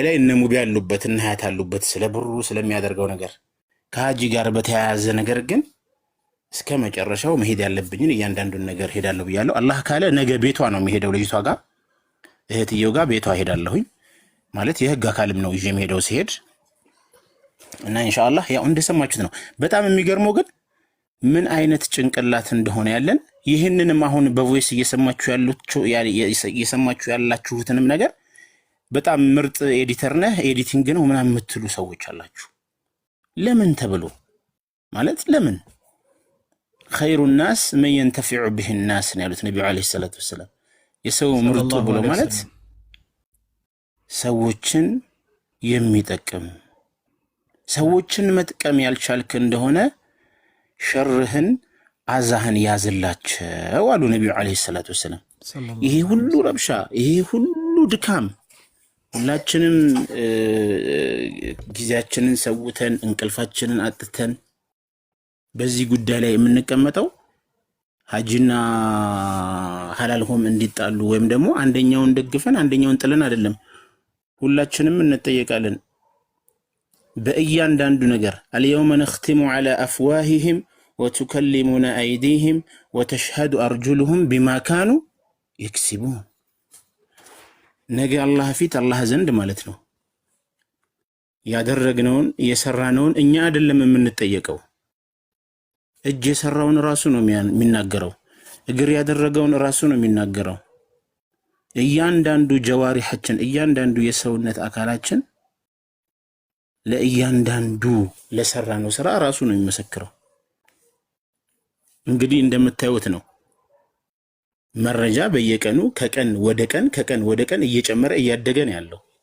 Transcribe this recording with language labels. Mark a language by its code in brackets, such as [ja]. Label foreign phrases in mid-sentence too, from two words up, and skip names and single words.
[am] ላይ እነ ሙቢ ያሉበት እና ሀያት ያሉበት ስለ ብሩ ስለሚያደርገው ነገር ከሀጂ ጋር በተያያዘ ነገር ግን እስከ መጨረሻው መሄድ ያለብኝን እያንዳንዱን ነገር ሄዳለሁ ብያለሁ። አላህ ካለ ነገ ቤቷ ነው የሚሄደው፣ ልጅቷ ጋር እህትየው ጋር ቤቷ ሄዳለሁኝ ማለት የህግ አካልም ነው ይዤ የሚሄደው ሲሄድ እና ኢንሻአላህ ያው እንደሰማችሁት ነው። በጣም የሚገርመው ግን ምን አይነት ጭንቅላት እንደሆነ ያለን ይህንንም አሁን በቮይስ እየሰማችሁ ያላችሁትንም ነገር በጣም ምርጥ ኤዲተር ነህ ኤዲቲንግ ነው ምናምን የምትሉ ሰዎች አላችሁ። ለምን ተብሎ ማለት ለምን [ar] خير الناس من ينتفع به الناس [am] ነው ያሉት ነብዩ [ar] عليه الصلاة والسلام። [am] የሰው ምርጡ ብሎ ማለት ሰዎችን የሚጠቅም ሰዎችን መጥቀም ያልቻልክ እንደሆነ ሸርህን አዛህን ያዝላቸው አሉ ነብዩ [ar] عليه الصلاة والسلام። [am] ይሄ ሁሉ ረብሻ ይሄ ሁሉ ድካም ሁላችንም ጊዜያችንን ሰውተን እንቅልፋችንን አጥተን በዚህ ጉዳይ ላይ የምንቀመጠው ሀጂና ሐላልሆም እንዲጣሉ ወይም ደግሞ አንደኛውን ደግፈን አንደኛውን ጥለን አይደለም። ሁላችንም እንጠየቃለን በእያንዳንዱ ነገር። [ar] اليوم نختم على افواههم وتكلمنا ايديهم وتشهد ارجلهم بما كانوا يكسبون [am] ነገ አላህ ፊት አላህ ዘንድ ማለት ነው ያደረግነውን የሰራነውን እኛ አይደለም የምንጠየቀው። እጅ የሰራውን ራሱ ነው የሚናገረው፣ እግር ያደረገውን ራሱ ነው የሚናገረው። እያንዳንዱ ጀዋሪሐችን እያንዳንዱ የሰውነት አካላችን ለእያንዳንዱ ለሰራነው ስራ ራሱ ነው የሚመሰክረው። እንግዲህ እንደምታዩት ነው መረጃ በየቀኑ ከቀን ወደ ቀን እየጨመረ እያደገ ነው ያለው።